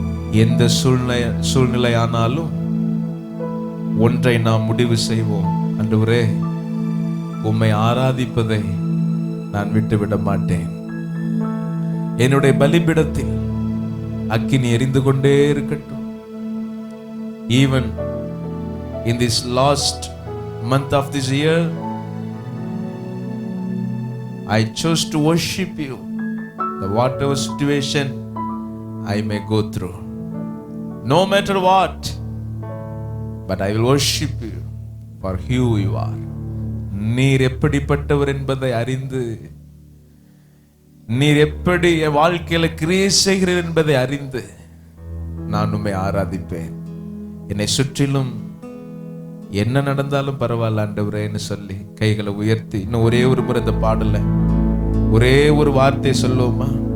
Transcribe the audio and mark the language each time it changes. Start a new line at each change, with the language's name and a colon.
Tamil: எந்த சூழ்நிலையானாலும் ஒன்றை நாம் முடிவு செய்வோம். ஆண்டவரே, உம்மை ஆராதிப்பதை நான் விட்டுவிட மாட்டேன். என்னுடைய பலிபீடத்தில் அக்கினி எரிந்து கொண்டே இருக்கட்டும்.
English: Even in this last month of this year, I chose to worship you, the whatever situation I may go through. No matter what, but I will worship you for who you are.
Tamil: நீர் எப்படிப்பட்டவர் என்பதை அறிந்து, நீர் எப்படி என் வாழ்க்கையில கிரியை செய்கிறீர் என்பதை அறிந்து நான் உம்மை ஆராதிப்பேன். என்னை சுற்றிலும் என்ன நடந்தாலும் பரவாயில்ல ஆண்டவரேன்னு சொல்லி கைகளை உயர்த்தி இன்னும் ஒரே ஒரு முறை இந்த பாடல ஒரே ஒரு வார்த்தை சொல்லுவோமா?